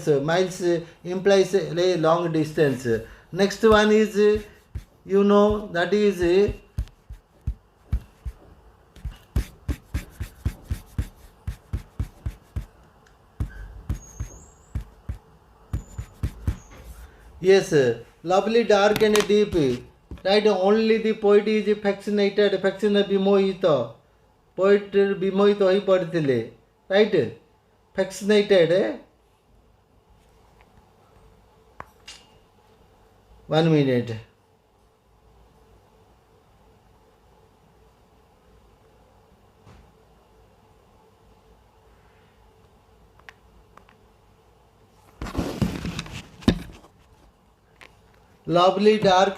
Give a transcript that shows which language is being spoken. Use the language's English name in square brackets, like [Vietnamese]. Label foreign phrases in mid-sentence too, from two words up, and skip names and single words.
[English] Miles implies a long distance. Next one is, that is yes, lovely, dark and deep. Right, only the poet is fascinated, ବିମୋହିତ. Poet [Odia] ବିମୋହିତ ହୋଇ ପଡ଼ିଥିଲେ. [English] Right, fascinated. 1 minute. Lovely, dark